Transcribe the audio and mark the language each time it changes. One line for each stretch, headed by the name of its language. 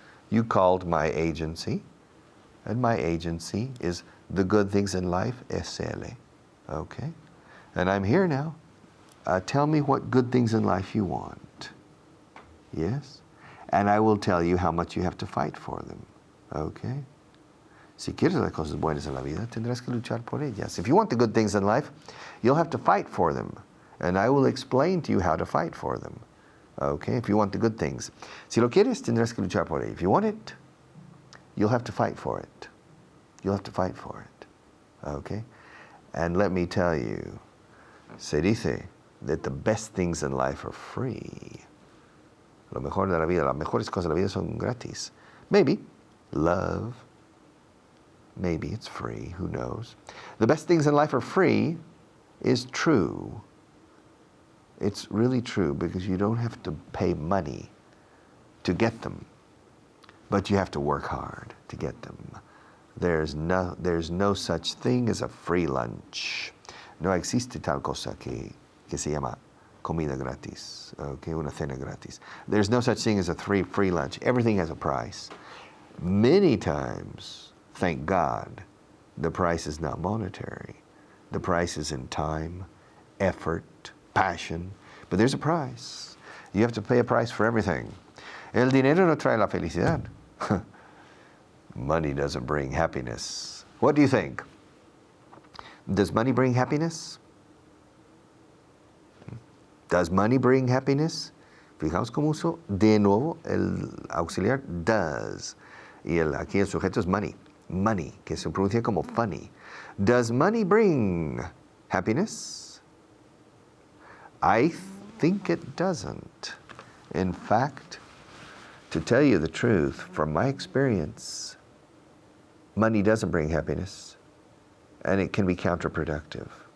English: You called my agency, and my agency is The Good Things in Life, SL. Okay? And I'm here now. Tell me what good things in life you want. Yes? And I will tell you how much you have to fight for them. Okay?
Spanish: Si quieres las cosas buenas en la vida, tendrás que luchar por ellas.
English: If you want the good things in life, you'll have to fight for them. And I will explain to you how to fight for them. Okay? If you want the good things.
Spanish: Si lo quieres, tendrás que luchar por ello.
English: If you want it, you'll have to fight for it. You'll have to fight for it. Okay? And let me tell you,
Spanish: se dice
English: that the best things in life are free.
Spanish: Lo mejor de la vida, las mejores cosas de la vida son gratis.
English: Maybe love. Maybe it's free. Who knows? The best things in life are free is true. It's really true because you don't have to pay money to get them, but you have to work hard to get them. There's no such thing as a free lunch.
Spanish: No existe tal cosa que se llama comida gratis, okay, una cena gratis.
English: There's no such thing as a free lunch. Everything has a price. Many times, thank God, the price is not monetary. The price is in time, effort, passion, but there's a price. You have to pay a price for everything.
Spanish: El dinero no trae la felicidad.
English: Money doesn't bring happiness. What do you think? Does money bring happiness? Does money bring happiness?
Spanish: Fijaos cómo uso de nuevo el auxiliar does. Y aquí el sujeto es money. Money, que se pronuncia como funny.
English: Does money bring happiness? I think it doesn't. In fact, to tell you the truth, from my experience, money doesn't bring happiness, and it can be counterproductive.